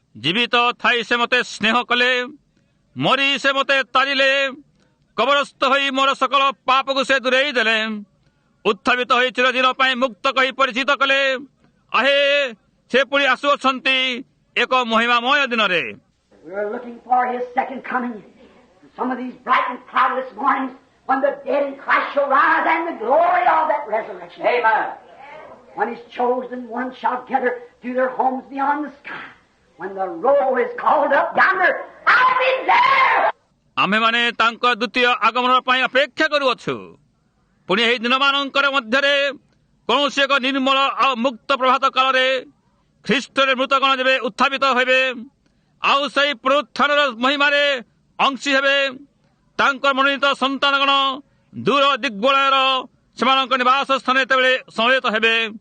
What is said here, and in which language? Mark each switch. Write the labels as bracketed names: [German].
[Odia] ଜୀବିତ ଥାଇ ସେ ମୋତେ ସ୍ନେହ କଲେ, ମରି ସେ ମୋତେ ତାରିଲେ, କବରସ୍ଥ ହୋଇ ମୋର ସକଳ ପାପକୁ ସେ ଦୂରେଇ ଦେଲେ, ଉତ୍ଥାପିତ ହୋଇ ଚିରଦିନ ପାଇଁ ମୁକ୍ତ କହି ପରିଚିତ କଲେ। ଆହେ ସେ ପୁଣି ଆସୁଅଛନ୍ତି ଏକ ମହିମାମୟ ଦିନରେ। [English] We are looking for his second coming. Some of these bright and cloudless mornings when the dead in Christ shall rise and the glory of that resurrection. Amen. When his chosen ones shall gather to their homes beyond the sky. When the roll is called up yonder, I'll be there. [Odia] ଆମ୍ଭେମାନେ ତାଙ୍କ ଦ୍ୱିତୀୟ ଆଗମନ ପାଇଁ ଅପେକ୍ଷା କରୁଅଛୁ। ପୁଣି ଏହି ଦିନମାନଙ୍କର ମଧ୍ୟରେ କୌଣସି ଏକ ନିର୍ମଳ ଆଉ ମୁକ୍ତ ପ୍ରଭାତ କାଳରେ ଖ୍ରୀଷ୍ଟରେ ମୃତଗଣ ଯେବେ ଉତ୍ଥାପିତ ହେବେ, ଆଉ ସେହି ପୁନରୁତ୍ଥାନର ମହିମାରେ ଅଂଶୀ ହେବେ, ତାଙ୍କର ମନୋନୀତ ସନ୍ତାନଗଣ ଦୂର ଦିଗ୍ବଳୟର ସେମାନଙ୍କ ନିବାସ ସ୍ଥାନ ଯେତେବେଳେ ସମବେତ ହେବେ,